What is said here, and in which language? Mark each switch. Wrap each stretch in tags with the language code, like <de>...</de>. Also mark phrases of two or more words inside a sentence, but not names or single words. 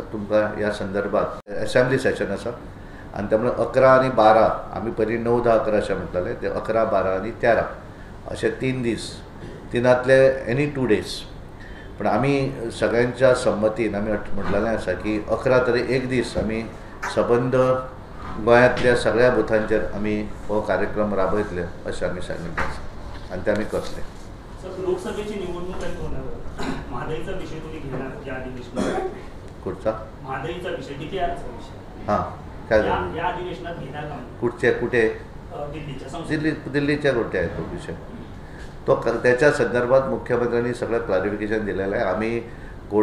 <kok>तुमकां ह्या संदर्भात असेंब्ली सेशन आसा आनी त्यामुळे 11 आनी 12 आमी पयलीं 9, 10, 11 अशें म्हणटाले, ते 11, 12 आनी 13 अशे 3 दीस, तिनांतले</kok> <en>any 2 days.</en> <kok>पण आमी सगळ्यांच्या संमतीन आमी म्हटलेलें आसा की 11 तरी एक दीस आमी सबंद गोंयांतल्या सगळ्या बुथांचेर आमी हो कार्यक्रम राबयतले अशें आमी सांगिल्लें आसा आनी ते आमी करतले.</kok> <mr>लोकसभेची निवडणूक आहे होणार, महागाईचा विषय तुम्ही घेणार या अधिवेशनात? कुठचा महागाईचा विषय, DPRचा विषय? हां, काय झालं या अधिवेशनात घेणार का? कुठे? दिल्लीच्या कुठे आहे तो विषय? तो त्याच्या संदर्भात मुख्यमंत्र्यांनी सगळं क्लॅरिफिकेशन दिलेलं आहे.</mr>